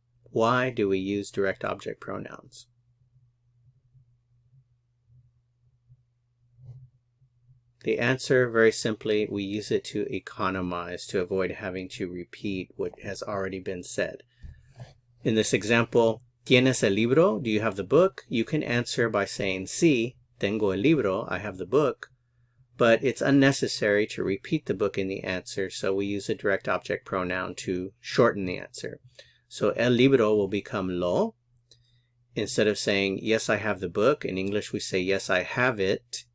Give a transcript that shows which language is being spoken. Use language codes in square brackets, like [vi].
[en] Why do we use direct object pronouns? The answer, very simply, we use it to economize, to avoid having to repeat what has already been said. In this example, [es] ¿Tienes el libro? [en] Do you have the book? You can answer by saying, [es] "Sí, tengo el libro," [en] I have the book. But it's unnecessary to repeat the book in the answer, so we use a direct object pronoun to shorten the answer. So el libro will become lo. Instead of saying, "Yes, I have the book," in English we say, "Yes, I have it."